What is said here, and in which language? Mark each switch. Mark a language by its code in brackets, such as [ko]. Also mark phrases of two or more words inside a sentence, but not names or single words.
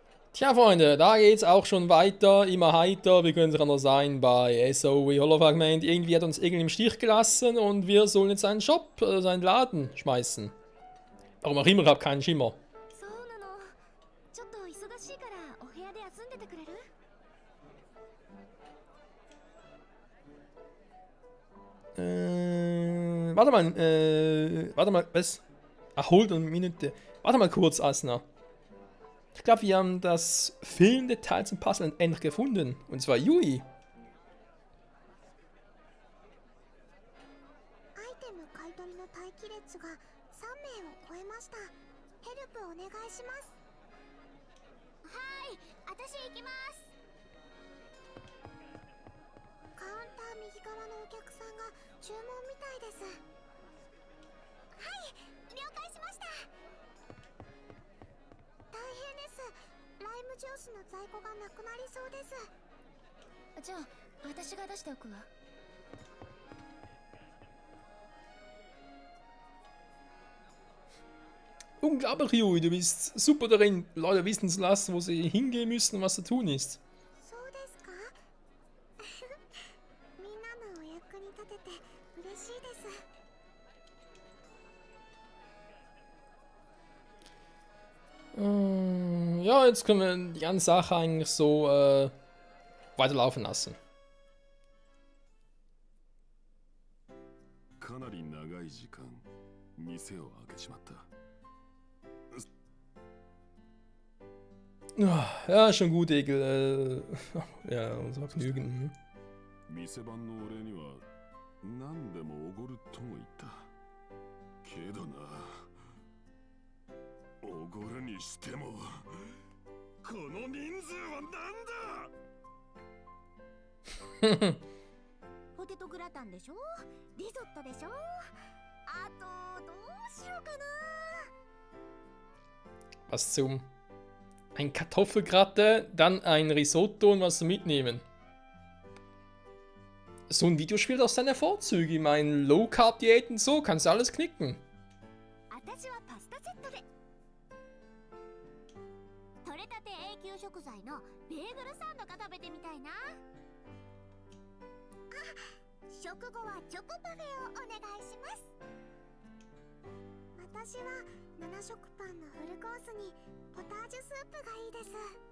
[de] Tja, Freunde, da geht's auch schon weiter, immer heiter. Wir können es noch sein bei SOE Holofragment. Irgendwie hat uns Egel im Stich gelassen und wir sollen jetzt seinen Shop, seinen Laden schmeißen. Warum auch immer, ich habe keinen Schimmer. [ja] そうなの。ちょっと忙しいからお部屋で休んでてくれる？ [de] Warte mal, was? Ach, hold eine Minute. Warte mal kurz, Asna. Ich glaube, wir haben das fehlende Teil zum Puzzle endlich gefunden. Und zwar Yui. [ja] アイテム買い取りの待機列が3名を超えました。ヘルプお願いします。はい、私行きます。カウンター右側のお客さんが注文みたいです。はい、了解しました。大変です。ライムジュースの在庫がなくなりそうです。じゃあ、私が出しておくわ。 [de] Unglaublich, Yui, du bist super darin, Leute wissen zu lassen, wo sie hingehen müssen und was zu tun ist. [ja] そうですか？みんなのお役に立てて嬉しいです。 [de] Ja, jetzt können wir die ganze Sache eigentlich so weiterlaufen lassen. [ja] かなり長い時間店を開けちまった。 [de] Ja, schon gut, Egel. Ja, unser Vergnügen. [ja] 店番の俺には何でもおごるとも言った。けどな、おごるにしてもこの人数はなんだ。ポテトグラタンでしょ、リゾットでしょ、あとどうしようかな。 [de] Was zum? Ein Kartoffelgratte, dann ein Risotto und was zum Mitnehmen. So ein Videospiel hat auch seine Vorzüge. Ich meine, Low-Carb-Diäten, so kannst du alles knicken. [ja] 私はパスタセットで。取れたて永久食材のベーグルサンドが食べてみたいな。あ、食後はチョコパフェをお願いします。私は7食パンのフルコースにポタージュスープがいいです。